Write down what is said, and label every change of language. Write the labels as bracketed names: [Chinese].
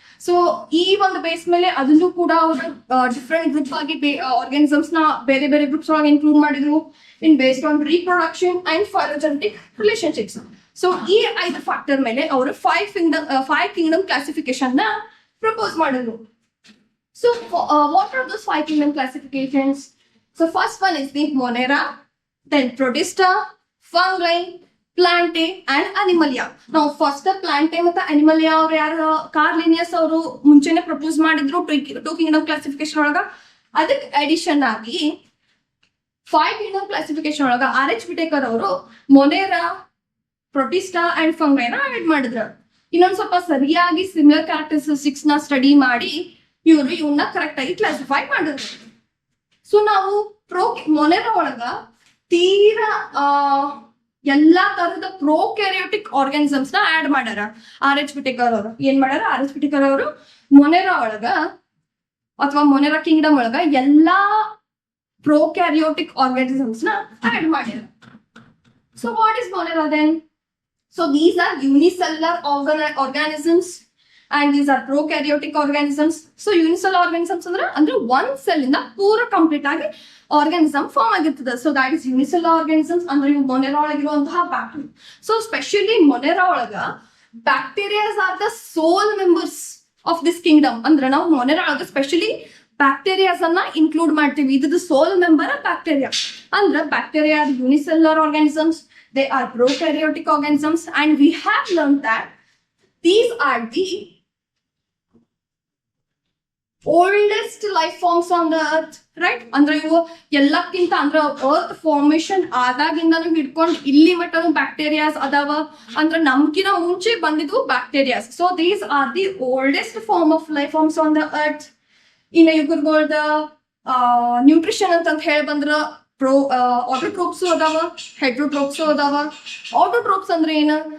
[Kannada] So ಈ ಒಂದು base ಮೇಲೆ ಅದನ್ನು ಕೂಡ ಅವರು ಡಿಫ್ರೆಂಟ್ ಗ್ರೂಪ್ ಆಗಿ ಆರ್ಗಾನಿಸಮ್ಸ್ ನ ಬೇರೆ ಬೇರೆ ಗ್ರೂಪ್ಸ್ ಒಳಗೆ ಇನ್ಕ್ಲೂಡ್ ಮಾಡಿದ್ರು [English] In based on reproduction and phylogenetic relationships. [Kannada] So ಈ 5 ಫ್ಯಾಕ್ಟರ್ ಮೇಲೆ ಅವರು 5 ಕಿಂಗ್ಡಮ್ ಕ್ಲಾಸಿಫಿಕೇಶನ್ ನ ಪ್ರಪೋಸ್ ಮಾಡಿದ್ರು. [English] So, what are those 5 kingdom classifications? So, first one is the Monera, then Protista, Fungi, Plantae, and Animalia. [Kannada] Now, first Plantae ಮತ್ತು Animalia ಅವರು ಯಾರು Karl Linnaeus ಅವರು ಮುಂಚೆನೆ ಪ್ರಪೋಸ್ ಮಾಡಿದ್ರು 2 ಕಿಂಗ್ಡಮ್ ಕ್ಲಾಸಿಫಿಕೇಶನ್ ಒಳಗ. ಅದಕ್ಕೆ ಅಡಿಷನ್ ಆಗಿ 5 ಕಿಂಗ್ಡಮ್ ಕ್ಲಾಸಿಫಿಕೇಶನ್ ಒಳಗ RH ವಿಟೇಕರ್ ಅವರು ಮೊನೆರಾ, ಪ್ರೊಟಿಸ್ಟಾ ಅಂಡ್ ಫಂಗೈನ ಆಡ್ ಮಾಡಿದ್ರು. ಇನ್ನೊಂದು ಸ್ವಲ್ಪ ಸರಿಯಾಗಿ ಸಿಮಿಲರ್ ಕ್ಯಾರೆಕ್ಟರಿಸ್ಟಿಕ್ಸ್ ನ ಸ್ಟಡಿ ಮಾಡಿ ಇವರು ಇವನ್ನ ಕರೆಕ್ಟ್ ಆಗಿ ಕ್ಲಾಸಿಫೈ ಮಾಡಿದ್ರು. ಸೊ ನಾವು ಮೊನೆರಾ ಒಳಗ ತೀರಾ ಎಲ್ಲಾ ತರದ ಪ್ರೋಕ್ಯಾರಿಯೋಟಿಕ್ ಆರ್ಗಾನಿಸಮ್ಸ್ ನ ಆಡ್ ಮಾಡ್ಯಾರ RH ವಿಟೇಕರ್ ಅವರು. ಏನ್ ಮಾಡ್ಯಾರ RH ವಿಟೇಕರ್ ಅವರು ಮೊನೆರಾ ಒಳಗ ಅಥವಾ ಮೊನೆರಾ ಕಿಂಗ್ಡಮ್ ಒಳಗ ಎಲ್ಲಾ ಪ್ರೋಕ್ಯಾರಿಯೋಟಿಕ್ ಆರ್ಗಾನಿಸಮ್ಸ್ ನ ಆಡ್ ಮಾಡ್ಯಾರ. [English] So what is Monera then? So these are unicellular organisms and these are prokaryotic organisms. [Kannada] So unicellular organisms ಅಂದ್ರೆ one cell ಇಂದ ಪೂರ ಕಂಪ್ಲೀಟ್ ಆಗಿ ಆರ್ಗಾನಿಸಮ್ ಫಾರ್ಮ್ ಆಗಿರ್ತದೆ. [English] So that is unicellular organisms. [Kannada] ಅಂದ್ರೆ ಇವು ಮೊನೆರಾ ಒಳಗಿರುವಂತಹ ಬ್ಯಾಕ್ಟೀರಿಯಾ. [English] So specially Monera ಒಳಗ bacterias are the sole members of this kingdom. [Kannada] ಅಂದ್ರೆ ನಾವು ಮೊನೆರಾ ಒಳಗ ಸ್ಪೆಷಲಿ ಬ್ಯಾಕ್ಟೀರಿಯಾಸ್ ಅನ್ನ ಇನ್ಕ್ಲೂಡ್ ಮಾಡ್ತೀವಿ. ಇದು ಸೋಲ್ ಮೆಂಬರ್ ಬ್ಯಾಕ್ಟೀರಿಯಾ. [English] ಅಂದ್ರೆ bacteria are unicellular organisms, they are prokaryotic organisms, and we have learned that these are the oldest life forms on the earth, right? [Kannada] ಅಂದ್ರೆ ಇವು ಎಲ್ಲಕ್ಕಿಂತ ಅಂದ್ರೆ ಅರ್ತ್ ಫಾರ್ಮೇಶನ್ ಆದಾಗಿಂದನೂ ಹಿಡ್ಕೊಂಡು ಇಲ್ಲಿ ಮಟ್ಟನು ಬ್ಯಾಕ್ಟೀರಿಯಾಸ್ ಅದಾವ. ಅಂದ್ರೆ ನಮ್ಕಿನ ಮುಂಚೆ ಬಂದಿದ್ವು bacterias. [English] So these are the oldest form of life forms on the earth. [Kannada] ಇನ್ನು ಇವ್ರಗಳ್ದ ನ್ಯೂಟ್ರಿಷನ್ ಅಂತ ಹೇಳಿ ಬಂದ್ರ ಆಟೋಟ್ರೋಪ್ಸ್ ಅದಾವ, ಹೆಟ್ರೋಟ್ರೋಪ್ಸ್ ಅದಾವ. ಆಟೋಟ್ರೋಪ್ಸ್ ಅಂದ್ರೆ ಏನು?